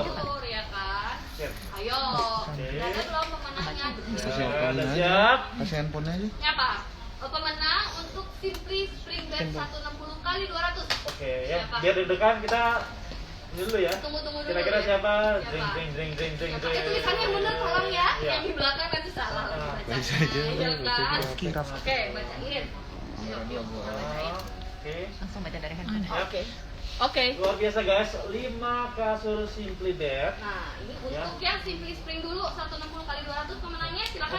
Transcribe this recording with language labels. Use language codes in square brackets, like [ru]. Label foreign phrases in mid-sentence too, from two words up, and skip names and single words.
[id] Tidur ya kan. Siap. Ayo. Udah ada belum pemenangnya? Ya, udah siap. Kasih handphonenya aja. Ini apa? Pemenang untuk Simply Spring Bed 160 kali 200. Oke ya, Siapa? biar deg-degan kita ini dulu ya. Tunggu dulu. Kira-kira ya. siapa? Siapa? Jeng jeng jeng jeng jeng Ya, jeng. pakai tulisannya yang bener tolong ya. Iya. Yang di belakang nanti salah. Ah, baca aja, Iya baca kan? aja. Kirap. Oke, bacain. Yuk, yuk, kita bacain. Oke. Langsung baca dari handphone. Oke. Oke. Luar biasa guys, 5 kasur Simply Bed. Nah, ini untuk Ya. yang Simply Spring dulu 160 kali 200 pemenangnya silakan